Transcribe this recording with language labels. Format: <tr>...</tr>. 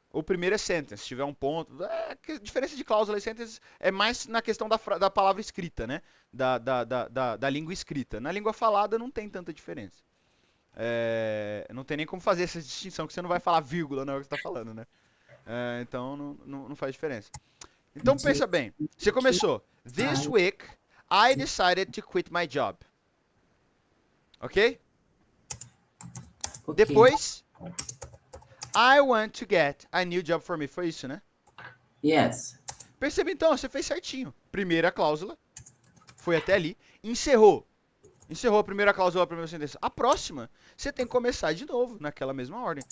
<pt>Ou primeira sentence, se tiver um ponto. A diferença de cláusula e sentence é mais na questão da palavra escrita, né? Da língua escrita. Na língua falada não tem tanta diferença. Não tem nem como fazer essa distinção, que você não vai falar vírgula na hora que você está falando, né? Então não faz diferença. Então</pt> <en>This</en> <pt>pensa bem. Você</pt> <en>week</en> <pt>começou.</pt> <en>This I week I decided to quit my job. Ok? okay.</en> <pt>Depois,</pt> <en>I want to get a new job for me.</en> <pt>Foi isso, né?</pt> <en>Yes.</en> <pt>Perceba então, você fez certinho. Primeira cláusula, foi até ali, encerrou. Encerrou a primeira cláusula, a primeira sentença. A próxima, você tem que começar de novo, naquela mesma ordem.</pt>